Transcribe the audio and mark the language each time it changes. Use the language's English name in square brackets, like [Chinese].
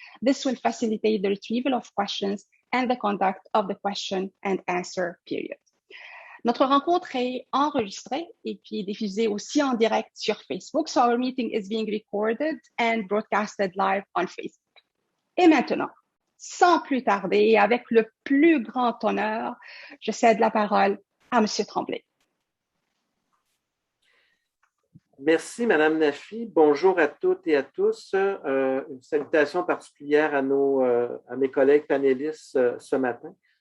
[English] This will facilitate the retrieval of questions and the conduct of the question and answer period. [French] Notre rencontre est enregistrée et puis diffusée aussi en direct sur Facebook. [English] So our meeting is being recorded and broadcasted live on Facebook. [French] Et maintenant, sans plus tarder, et avec le plus grand honneur, je cède la parole à M. Tremblay. Merci, Madame Nafi. Bonjour à toutes et à tous. Une salutation particulière à mes collègues panélistes ce matin.